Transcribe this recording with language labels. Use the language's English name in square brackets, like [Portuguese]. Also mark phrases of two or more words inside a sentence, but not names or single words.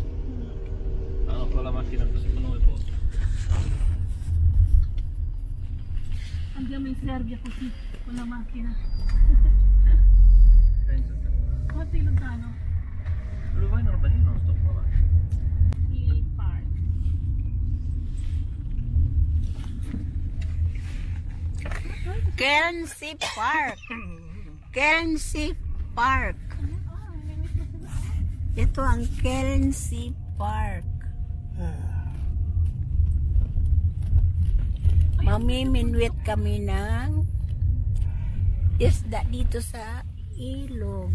[Italian] Hanno quella macchina così con 9 posti. Andiamo in Serbia così, con la macchina. Pensa te. Quanto è lontano? Dove vai in Albania? Non sto qua. Il park. Kelsey Park. [Filipino] Kelsey Park. Ito ang Kelsey Park. Mamiminwit kami ng isda dito sa ilog.